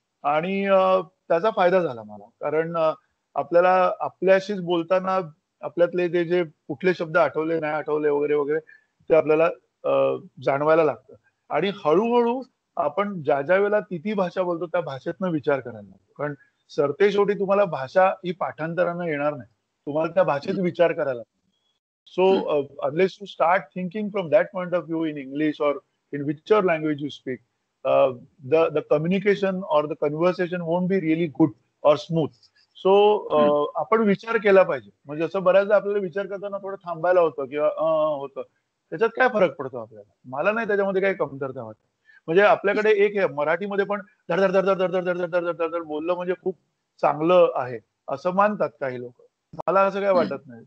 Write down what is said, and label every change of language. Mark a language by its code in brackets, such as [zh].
[mr] आणि त्याचा फायदा झाला मला कारण आपल्याला आपल्याशीच बोलताना आपल्यातले ते जे कुठले शब्द आठवले नाही आठवले वगैरे वगैरे ते आपल्याला जाणवायला लागतं. आणि हळूहळू आपण ज्या वेळेला ती भाषा बोलतो त्या भाषेतनं विचार करायला लागतो. कारण सरतेशेवटी तुम्हाला भाषा ही पाठांतरानं येणार नाही. तुम्हाला त्या भाषेत विचार करायला लागतो. [en] So unless you start thinking from that point of view in English or in whichever language you speak, the communication or the conversation won't be really good or smooth. [mr] So आपण विचार केला पाहिजे. म्हणजे असं बऱ्याचदा आपल्याला विचार करताना थोडं थांबायला होतं किंवा होतं. त्याच्यात काय फरक पडतो आपल्याला? मला नाही त्याच्यामध्ये काही कमतरता वाटत. म्हणजे आपल्याकडे एक आहे मराठीमध्ये पण धड धड धड धड धड धड धड धड धड धड बोललं म्हणजे खूप चांगलं आहे असं मानतात काही लोक. मला असं काही वाटत नाही.